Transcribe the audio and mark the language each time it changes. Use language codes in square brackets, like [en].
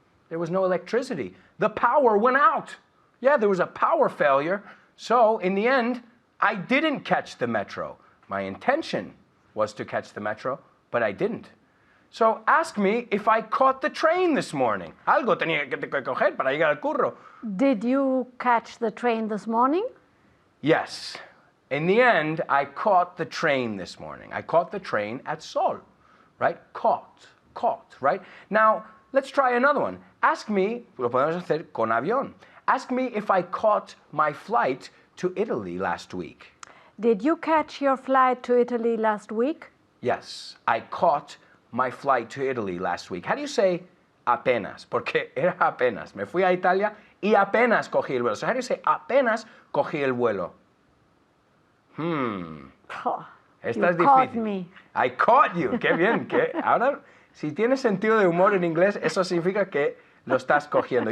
[en] There was no electricity. The power went out. Yeah, there was a power failure. So, in the end, I didn't catch the metro. My intention was to catch the metro, but I didn't. So, ask me if I caught the train this morning. [es] Algo tenía que coger para llegar al curro. [en] Did you catch the train this morning? Yes. In the end, I caught the train this morning. I caught the train at Sol, right? Caught, right? Now, let's try another one. Ask me, [es] lo podemos hacer con avión. [en] Ask me if I caught my flight to Italy last week. Did you catch your flight to Italy last week? Yes, I caught my flight to Italy last week. How do you say apenas? [es] Porque era apenas. Me fui a Italia y apenas cogí el vuelo. [en] So how do you say [es] apenas cogí el vuelo? [en] Oh, [es] Esta es [en] you caught [es] difícil. [en] me. I caught you. [es] Qué bien. Ahora, si tienes sentido de humor en inglés, eso significa que lo estás cogiendo.